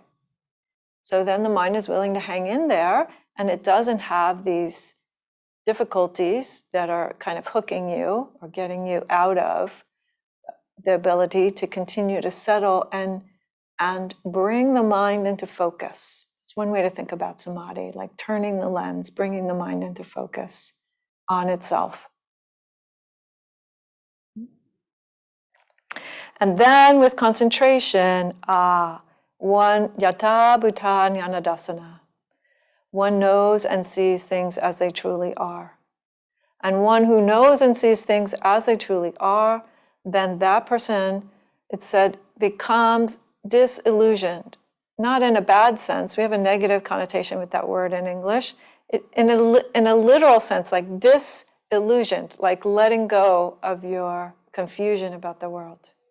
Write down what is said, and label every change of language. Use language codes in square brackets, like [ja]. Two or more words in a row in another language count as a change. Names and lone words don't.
[en] So then the mind is willing to hang in there, and it doesn't have these difficulties that are kind of hooking you or getting you out of the ability to continue to settle and bring the mind into focus. It's one way to think about samadhi, like turning the lens, bringing the mind into focus on itself. And then with concentration, one [pi] yata bhuta jnanadasana. [en] One knows and sees things as they truly are. And one who knows and sees things as they truly are, then that person, it said, becomes disillusioned. Not in a bad sense. We have a negative connotation with that word in English. In a literal sense, like disillusioned, like letting go of your confusion about the world.